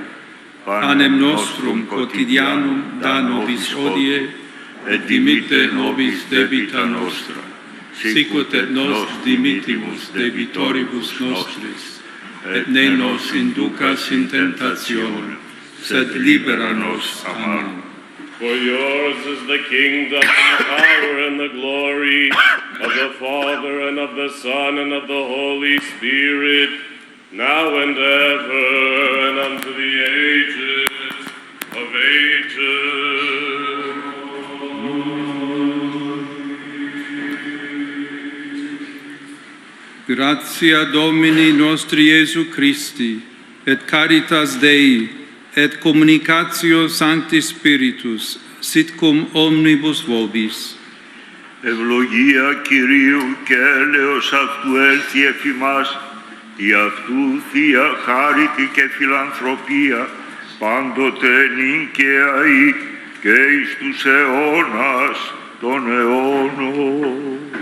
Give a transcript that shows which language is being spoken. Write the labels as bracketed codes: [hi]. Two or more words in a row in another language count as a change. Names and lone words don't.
[la] Panem nostrum quotidianum da nobis hodie, et dimitte nobis debita nostra, sicut et nos dimittimus debitoribus nostris, et ne nos inducas in tentationem, sed libera nos a malo. [en] For yours is the kingdom, and the power, and the glory of the Father, and of the Son, and of the Holy Spirit, now and ever, and unto the ages of ages. [la] Gratia Domini nostri Iesu Christi, et caritas Dei, et communicatio Sancti Spiritus, sit cum omnibus vobis. [el] Ευλογία Κυρίου και έλεος αυτού έλθει εφ' ημάς, η αυτού Θεία χάριτη και φιλανθρωπία, πάντοτε νικαία ή και εις τους αιώνας των αιώνων.